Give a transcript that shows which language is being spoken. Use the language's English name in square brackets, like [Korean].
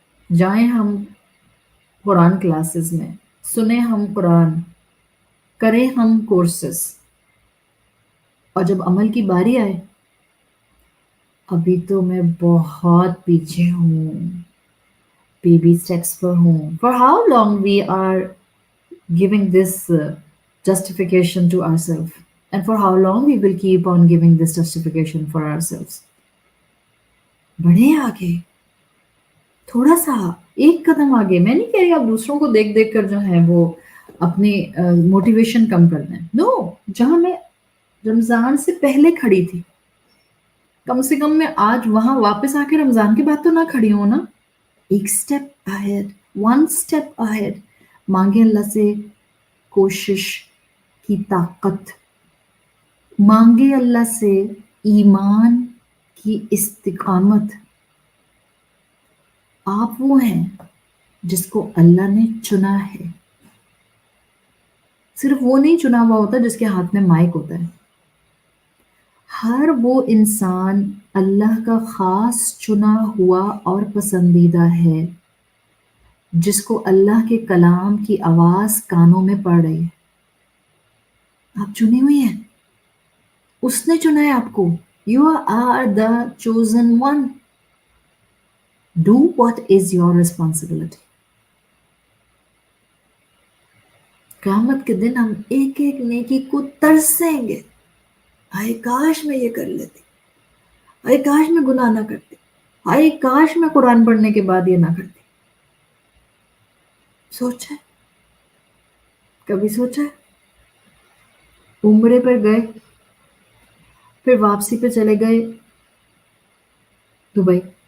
[Urdu] جائیں ہم قرآن کلاسز میں، سنیں ہم قرآن، کریں ہم کورسز، اور جب عمل کی باری آئے ابھی تو میں بہت پیچھے ہوں، بیبی اسٹیپس پر ہوں. [English] For how long we are giving this justification to ourselves, and for how long we will keep on giving this justification for ourselves. [Urdu] بڑھیں آگے، تھوڑا سا ایک قدم آگے. میں نہیں کہہ رہی آپ دوسروں کو دیکھ دیکھ کر جو ہے وہ اپنی موٹیویشن کم کر دیں. نو، جہاں میں رمضان سے پہلے کھڑی تھی کم سے کم میں آج وہاں واپس آ کے رمضان کے بعد تو نہ کھڑی ہوں نا. ایک [English] Step ahead, one step ahead. [Urdu] مانگے اللہ سے کوشش کی طاقت، مانگے اللہ سے ایمان کی استقامت. آپ وہ ہیں جس کو اللہ نے چنا ہے. صرف وہ نہیں چنا ہوا ہوتا جس کے ہاتھ میں مائک ہوتا ہے. ہر وہ انسان اللہ کا خاص چنا ہوا اور پسندیدہ ہے جس کو اللہ کے کلام کی آواز کانوں میں پڑ رہی ہے. آپ چنی ہوئی ہیں، اس نے چنا ہے آپ کو. [English] You are the chosen one. Do what is your responsibility. [Urdu] قیامت کے دن ہم ایک ایک نیکی کو ترسیں گے. ہائے کاش میں یہ کر لیتی، ہائے کاش میں گناہ نہ کرتی، ہائے کاش میں قرآن پڑھنے کے بعد یہ نہ کرتی. سوچا ہے؟ کبھی سوچا ہے؟ عمرے پر گئے، پھر واپسی پہ چلے گئے دبئی.